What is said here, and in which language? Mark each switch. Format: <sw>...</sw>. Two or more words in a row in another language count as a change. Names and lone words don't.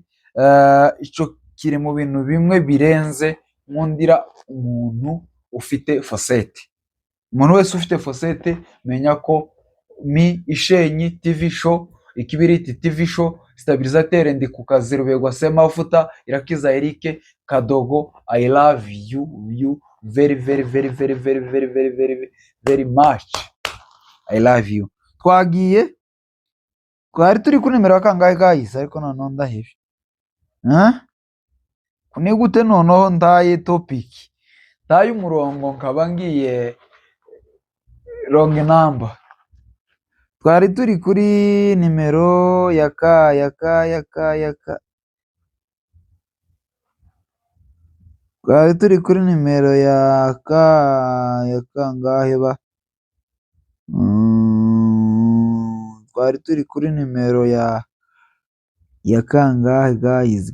<rw>Icyo kiri mu bintu bimwe birenze nkundira umuntu ufite fosete. Umuntu wese ufite fosete menya ko mi ishenyi</rw> <en>TV show,</en> <rw>ikibiriti</rw> <en>TV show,</en> <rw>stabilisateur ndi ku kazi Rubegwa Semafuta, Irakiza Eric Kadogo,</rw> <en>I love you very very very very very very very very very much. I love you.</en> <rw>Twari turi kuri nimero ya kangahe guys, ariko noneho ndahebye. Ni gute noneho ndaye topic, ndaye umurongo nkaba ngiye</rw> <en>wrong number.</en> <rw>Twari turi kuri nimero ya twari turi kuri nimero ya kangahe ba? Twari turi kuri nimero ya kangahe guys?</rw>